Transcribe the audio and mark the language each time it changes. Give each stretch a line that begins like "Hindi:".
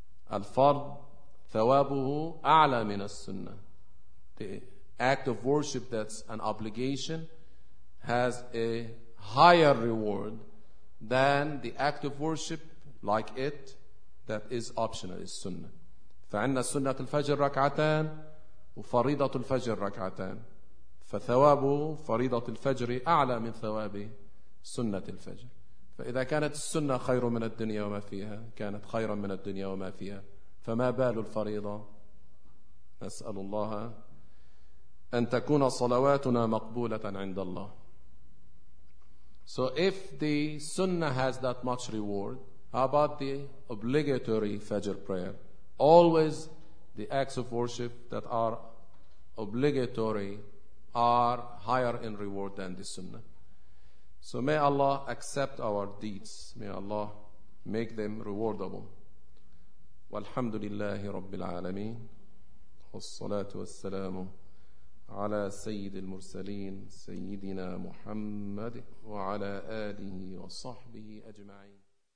Arabic: Al-fard thawabuhu a'la min as-sunnah.
English: The act of worship that's an obligation has a higher reward than the act of worship like it that is optional, is sunnah.
Arabic: فعنا سنة الفجر ركعتان وفريضة الفجر ركعتان فثواب فريضة الفجر أعلى من ثواب سنة الفجر. فإذا كانت السنة خير من الدنيا وما فيها، كانت خيرا من الدنيا وما فيها، فما بال الفريضة؟ نسأل الله أن تكون صلواتنا مقبولة عند الله.
English: So if the sunnah has that much reward, how about the obligatory fajr prayer? Always the acts of worship that are obligatory are higher in reward than the sunnah. So may Allah accept our deeds. May Allah make them rewardable.
Arabic: والحمد لله رب العالمين، والصلاة والسلام على سيد المرسلين سيدنا محمد وعلى آله وصحبه أجمعين.